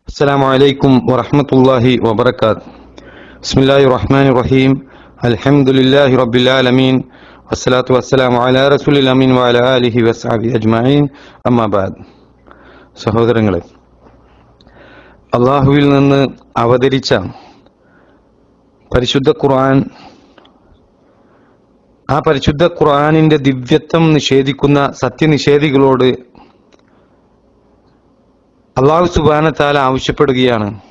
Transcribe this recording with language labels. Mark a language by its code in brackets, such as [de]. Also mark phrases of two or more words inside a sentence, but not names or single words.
[ar] السلام عليكم ورحمة الله وبركاته. بسم الله الرحمن الرحيم. الحمد لله رب العالمين والصلاة والسلام على رسول الأمين وعلى آله وصحبه أجمعين. أما بعد. [ml] സഹോദരങ്ങളെ, അള്ളാഹുവിൽ നിന്ന് അവതരിച്ച പരിശുദ്ധ ഖുർആൻ, ആ പരിശുദ്ധ ഖുർആനിന്റെ ദിവ്യത്വം നിഷേധിക്കുന്ന സത്യനിഷേധികളോട് [ar] الله سبحانه تعالى [ml] ആവശ്യപ്പെടുകയാണ്.